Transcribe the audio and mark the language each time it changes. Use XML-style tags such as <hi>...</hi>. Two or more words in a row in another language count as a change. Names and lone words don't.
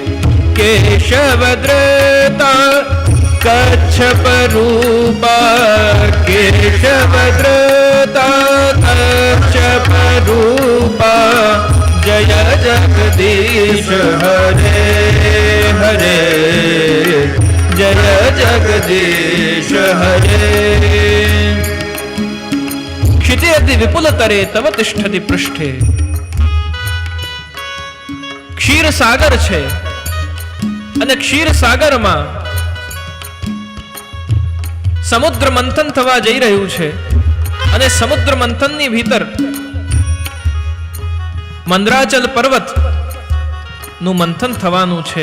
<sa>केशवद्रता कच्छप रूपा, केशवद्रता कच्छप रूपा, जय जगदीश हरे हरे, जय जगदीश हरे. क्षितिरति विपुलतरे तव तिष्ठति पृष्ठे.</sa> <gu>ક્ષીર સાગર છે અને ક્ષીર સાગરમાં સમુદ્ર મંથન થવા જઈ રહ્યું છે અને સમુદ્ર મંથનની ભીતર મંદરાચલ પર્વત નું મંથન થવાનું છે.</gu>